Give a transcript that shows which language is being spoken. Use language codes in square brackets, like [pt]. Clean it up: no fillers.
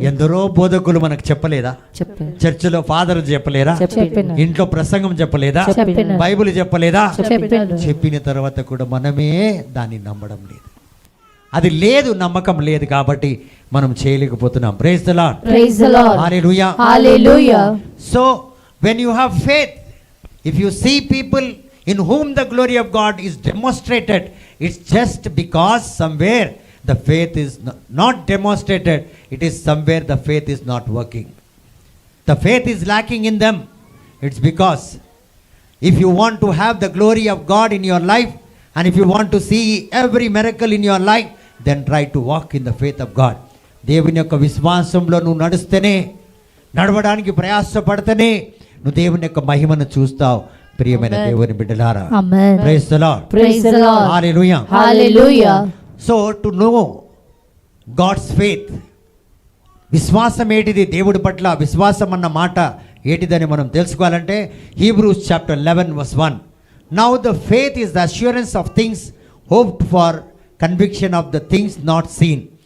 [te] ఎందరో బోధకులు మనకు చెప్పలేదా? చెప్పారు. చర్చిలో ఫాదర్ చెప్పలేదా? చెప్పిన. ఇంట్లో ప్రసంగం చెప్పలేదా? చెప్పిన. బైబిల్ చెప్పలేదా? చెప్పిన. చెప్పిన తర్వాత కూడా మనమే దాన్ని నమ్మడం లేదు. అది లేదు, నమ్మకం లేదు, కాబట్టి మనం చేయలేకపోతున్నాం. [en] Praise the Lord. Praise the Lord. [te] Hallelujah. Hallelujah. [en] So when you have faith, if you see people in whom the glory of God is demonstrated, it's just because somewhere the faith is not demonstrated, it is somewhere the faith is not working. The faith is lacking in them. It's because if you want to have the glory of God in your life, and if you want to see every miracle in your life, then try to walk in the faith of God. [te] దేవుని యొక్క విశ్వాసంలో నువ్వు నడుస్తేనే, నడవడానికి ప్రయాసపడితేనే నువ్వు దేవుని యొక్క మహిమను చూస్తావు. ప్రియమైన దేవుని బిడ్డలారా, ఆమేన్. [en] Praise the Lord. Praise the Lord. [te] Hallelujah. Hallelujah. [en] so to know God's faith, [te] విశ్వాసం ఏంటిది, దేవుడి పట్ల విశ్వాసం అన్న మాట ఏంటిదని మనం తెలుసుకోవాలంటే [en] Hebrews chapter 11:1, now the faith is the assurance of things hoped for, conviction of the things not seen.